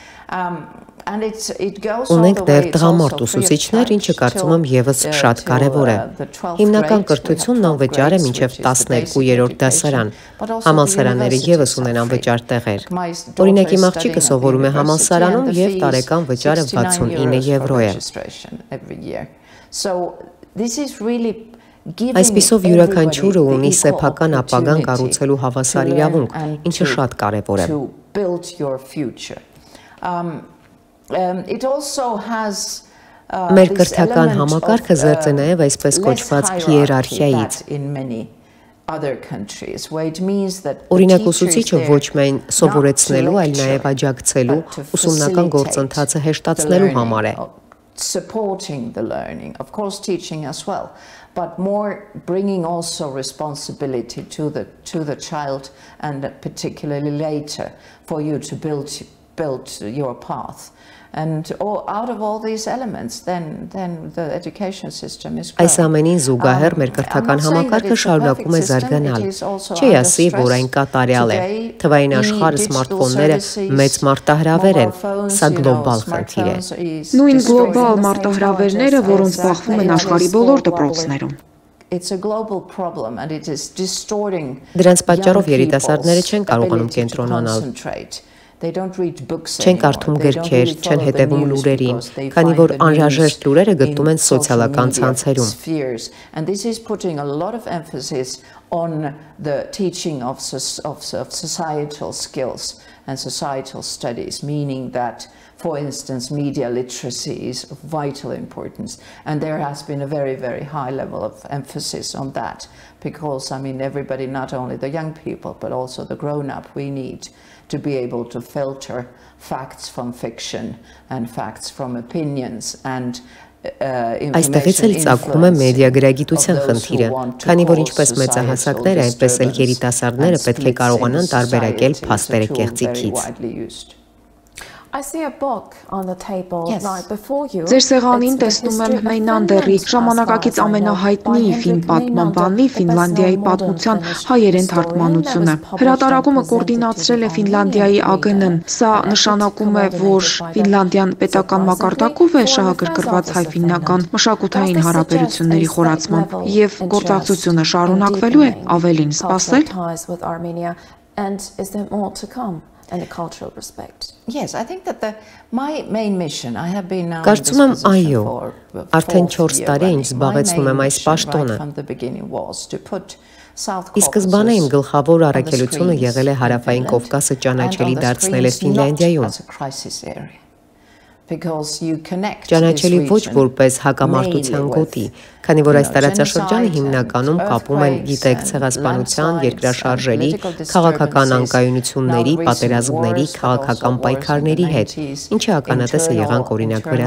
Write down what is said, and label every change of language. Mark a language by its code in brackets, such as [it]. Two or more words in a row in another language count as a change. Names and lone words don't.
[hy] Ունենք դեռ տղամարդ ուսուցիչներ, ինչը կարծում եմ եւս շատ կարեւոր է։ Հիմնական կրթությունն անվճար է մինչև 12-րդ դասարան։ Համալսարանները եւս ունեն անվճար տեղեր։ Օրինակ իմ աղջիկը սովորում է համալսարանում եւ տարեկան վճարը 69 եվրո է։ Այսպիսով յուրաքանչյուրը ունի սեփական ապագան կառուցելու հավասար իրավունք, ինչը շատ կարեւոր է։ Մեր կրթական համակարգը զերծ է նաև այսպես կոչված հիերարխիայից։ [en] other countries, where it means that [hy] Օրինակ ուսուցիչը ոչ միայն սովորեցնելու, այլ նաև աջակցելու, ուսումնական գործընթացը հեշտացնելու համար է։ [en] Supporting the learning, of course teaching as well, but more bringing also responsibility to the child, and particularly later for you to build your path. And out of all these elements, then the education system is growing. [hy] Այս ամենին զուգահեռ մեր կրթական համակարգը շարունակում է զարգանալ։ Չի ասի, որ այն կատարյալ է։ Թվային աշխարհը սմարթֆոնները մեծ մարտահրավեր են, սա գլոբալ խնդիր է։ Նույն գլոբալ մարտահրավերները, որոնց բախվում են աշխարհի բոլոր դպրոցներում։ [en] It's a global problem and it is distorting. [hy] Դրանց պատճառով երիտասարդները չեն կարողանում կենտրոնանալ։ Չեն կարդում գրքեր, չեն հետևում լուրերին, քանի որ անհրաժեշտ լուրերը գտնում են սոցիալական ցանցերում։ [en] And this is putting a lot of emphasis on the teaching of societal skills and societal studies, meaning that, for instance, media literacy is of vital importance. And there has been a very, very high level of emphasis on that because, I mean, everybody, not only the young people, but also the grown-up, we need to be able to filter facts from fiction and facts from opinions and [hy] Այստեղից էլ ծագում է մեդիագրագիտության խնդիրը, քանի որ ինչպես մեծահասակները, այնպես էլ երիտասարդները պետք է կարողանան տարբերակել փաստերը կեղծիքից։ Ձեր սեղանին տեսնում եմ Մեյնանդերի ժամանակակից ամենահայտնի ֆիլմ պատմաբանի Ֆինլանդիայի պատմության հայերեն թարգմանությունը։ Հրատարակումը կոորդինացրել է Ֆինլանդիայի ԱԳՆ-ն։ Սա նշանակում է, որ Ֆինլանդիան պետական մակարդակով է շահագրգռված հայ-ֆիննական մշակութային հարաբերությունների խորացմամբ եւ գործակցությունը շարունակվելու է, ավելին սպասել։ [en] And a cultural respect. Yes, I think that my main mission, I have been now [hy] Կարծում եմ այո, արդեն 4 տարի է ինչ զբաղեցնում եմ այս պաշտոնը։ Ի սկզբանե իմ գլխավոր առաքելությունը եղել է Հարավային Կովկասը ճանաչելի դարձնելը Ֆինլանդիայում։ Ճանաչելի ոչ որպես հակամարտության գոտի, քանի որ այս տարածաշրջանը հիմնականում կապում են գիտեք ցեղասպանության, երկրաշարժերի, քաղաքական անկայունությունների, պատերազմների, քաղաքական պայքարների հետ, ինչը ականատես է եղանք օրինակ